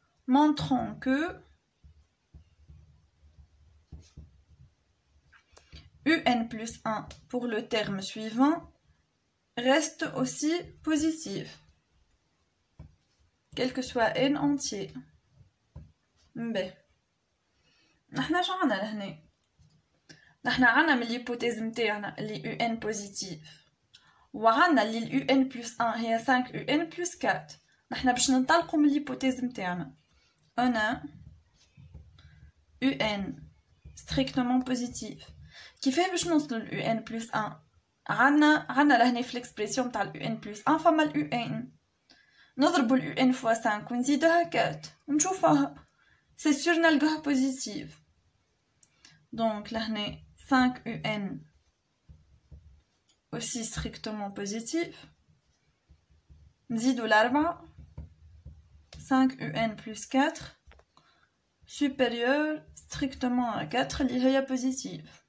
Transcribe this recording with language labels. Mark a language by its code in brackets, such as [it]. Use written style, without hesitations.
[fr] Montrons que un plus 1 pour le terme suivant reste aussi positif, quel que soit n entier. [ar] مباه نحنا شو عنا لهنا نحنا عنا من الهيبوتيز متاعنا اللي un بوزيتيف وعنا اللي un plus 1 هي 5 un plus 4 نحنا باش ننطلقوا من الهيبوتيز متاعنا on [fr] un strictement positif [ar] كيفاه باش نوصلوا ل un plus 1 عنا لهنا في l'expression تاع un plus 1 فما un نضربوا un fois 5 ونزيدوها 4 ونشوفوها [fr] c'est sûr [ar] نلقاها positive. [fr] Donc là on est 5 un aussi strictement positif. [ar] نزيدو الأربعة [fr] 5 un plus 4 supérieur strictement à 4 [ar] اللي هي positive.